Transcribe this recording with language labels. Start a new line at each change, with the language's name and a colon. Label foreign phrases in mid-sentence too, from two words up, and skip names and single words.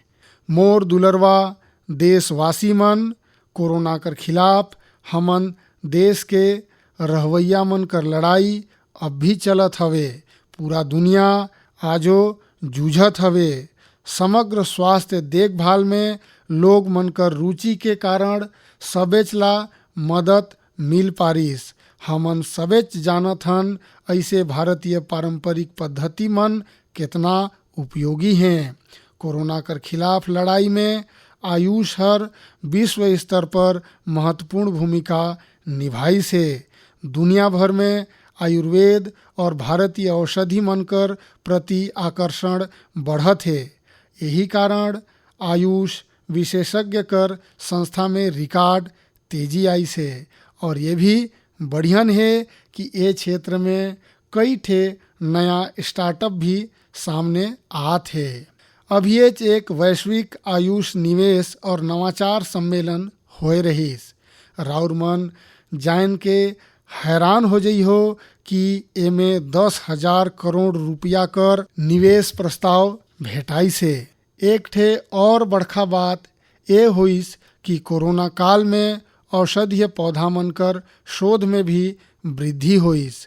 Sadri: मोर दुलरवा देशवासी मन, कोरोना कर खिलाफ हमन देश के रहवैया मन कर लड़ाई अब भी चलत हवे। पूरा दुनिया आजो जूझत हवे। समग्र स्वास्थ्य देखभाल में लोग मन कर रुचि के कारण सबेच ला मदद मिल पारिस। हमन सबेच जानत हन ऐसे भारतीय पारंपरिक पद्धति मन कितना उपयोगी हैं। कोरोना कर खिलाफ लड़ाई में आयुष हर विश्व स्तर पर महत्वपूर्ण भूमिका निभाई से। दुनिया भर में आयुर्वेद और भारतीय औषधि मन कर प्रति आकर्षण बढ़त है। यही कारण आयुष विशेषज्ञ कर संस्था में रिकॉर्ड तेजी आई से। और ये भी बढ़ियन है कि ये क्षेत्र में कई ठे नया स्टार्टअप भी सामने आत है। अभी एक वैश्विक आयुष निवेश और नवाचार सम्मेलन होए रहीस। राउर मन जान के हैरान हो जाइ हो कि एमे 10,000 करोड़ रुपया कर निवेश प्रस्ताव भेटाई से। एक ठे और बड़खा बात ये होइस कि कोरोना काल में औषधीय पौधा मन कर शोध में भी वृद्धि होइस।